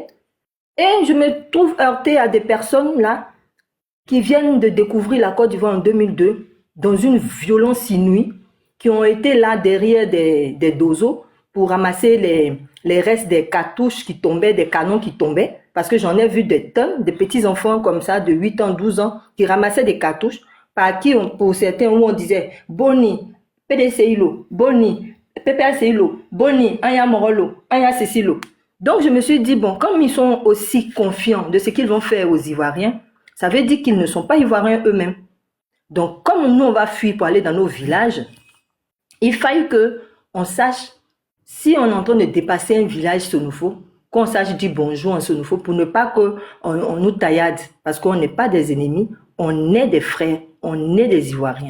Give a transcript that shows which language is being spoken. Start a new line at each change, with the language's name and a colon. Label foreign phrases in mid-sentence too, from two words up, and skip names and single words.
French: Et je me trouve heurtée à des personnes là qui viennent de découvrir la Côte d'Ivoire en 2002 dans une violence inouïe, qui ont été là derrière des dozos pour ramasser les restes des cartouches qui tombaient, des canons qui tombaient, parce que j'en ai vu des tonnes, des petits enfants comme ça de 8 ans, 12 ans qui ramassaient des cartouches, par qui, pour certains, où on disait Boni, PDCILO, Boni, PPACILO, Boni, Anya Morolo, Anya Cecilo. Donc je me suis dit, bon, comme ils sont aussi confiants de ce qu'ils vont faire aux Ivoiriens, ça veut dire qu'ils ne sont pas Ivoiriens eux-mêmes. Donc comme nous, on va fuir pour aller dans nos villages, il faille qu'on sache si on est en train de dépasser un village sonofo, qu'on sache dire bonjour en sonofo pour ne pas qu'on nous taillade, parce qu'on n'est pas des ennemis, on est des frères, on est des Ivoiriens.